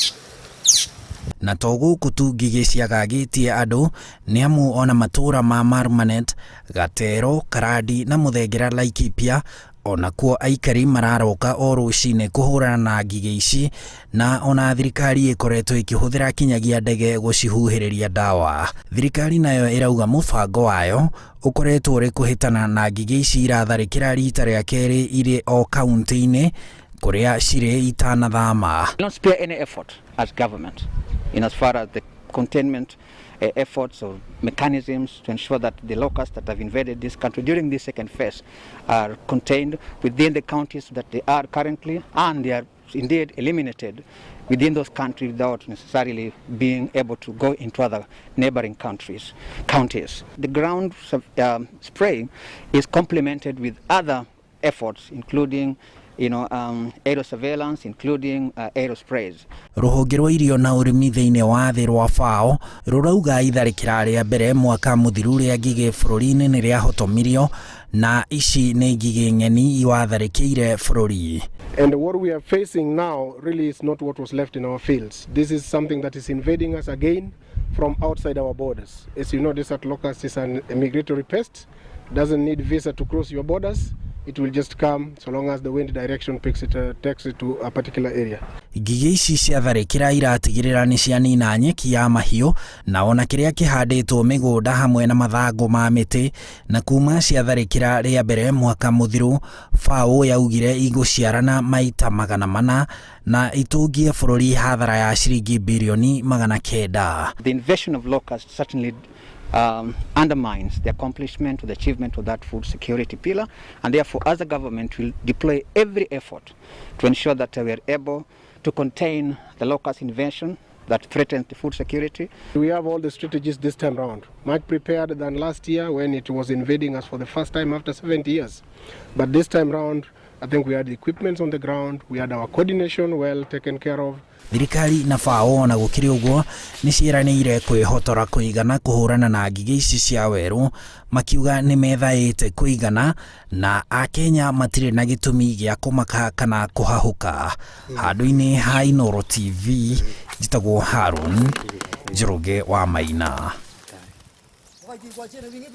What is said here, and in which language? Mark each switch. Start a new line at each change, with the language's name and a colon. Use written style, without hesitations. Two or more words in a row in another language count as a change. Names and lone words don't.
Kikuyu: Na to gũkũ tu ngigĩ ciagagĩtie andũ, nĩ amu ona matũra ma Marmanet, Gatero, Karandi na Mũthengera Laikipia ona kuo aikari mararoka o rũcinĩ kũhũrana na ngigĩ ici, na ona thirikari ĩkoretwo ĩkĩhũthĩra kinyagia ndege gũcihuhĩrĩria ndawa. Thirikari nayo ĩrauga mũbango wayo ũkoretwo ũrĩ kũhĩtana na ngigĩ ici iratharĩkĩra rita rĩa kerĩ irĩ o kaunti-inĩ kũrĩa cirĩ itanathama.
English: We don't spare any effort as government in as far as the containment efforts or mechanisms to ensure that the locusts that have invaded this country during this second phase are contained within the counties that they are currently, and they are indeed eliminated within those countries without necessarily being able to go into other neighboring counties. The ground spraying is complemented with other efforts, including aerial surveillance, including aerial sprays.
Kikuyu: Rũhonge rwa irio na ũrĩmi thĩinĩ wa thĩ rwa FAO rũrauga itharĩkĩra rĩa mbere mwaka mũthiru rĩa ngigĩ bũrũri-inĩ nĩ rĩahotomirio, na ici nĩ ngigĩ ng'eni iwatharĩkĩire bũrũri.
English: And what we are facing now really is not what was left in our fields. This is something that is invading us again from outside our borders. As you know, desert locust is a migratory pest. Doesn't need visa to cross your borders. It will just come so long as the wind direction takes it to a particular area.
Kikuyu: Ngigĩ ici ciatharĩkĩra iratigĩrĩra nĩ cianina nyeki ya mahiũ na ona kĩrĩa kĩhandĩtwo mĩgũnda hamwe na mathangũ ma mĩtĩ, na kuma ciatharĩkĩra rĩa mbere mwaka mũthiru, FAO yaugire igũciarana maita 400 na itungie bũrũri hathara ya ciringi birioni 900.
English: The invasion of locusts certainly undermines the accomplishment or the achievement of that food security pillar, and therefore as a government will deploy every effort to ensure that we are able to contain the locust invasion that threatens the food security. We have all the strategies this time round, much prepared than last year when it was invading us for the first time after 70 years. But this time round, I think we had the equipment on the ground, we had our coordination well taken care of.
Kikuyu: Thirikari na FAO na gũkĩrĩ ũguo nĩ ciĩranĩire kwĩhotora kũigana kũhũrana na ngigĩ ici cia werũ, makiuga nĩ methaĩte kũigana na Akenya matirĩ na gĩtũmi gĩa kũmaka kana kũhahũka. Handũ-inĩ ha Inooro TV, njĩtagwo Harun Njoroge wa Maina.